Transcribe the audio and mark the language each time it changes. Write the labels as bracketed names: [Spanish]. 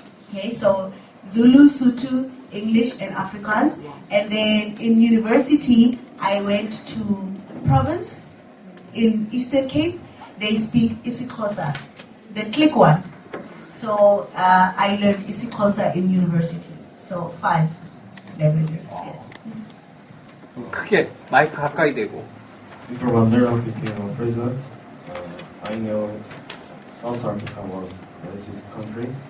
[English] Okay, so Zulu, Sotho, English, and Afrikaans. And then in university, I went to province in Eastern Cape. They speak isiXhosa, the click one. So I learned isiXhosa in university. So 5 languages. Yeah. [Korean] 크게 마이크 가까이 대고. [English] Before Mandela became president, I know South Africa was a racist country.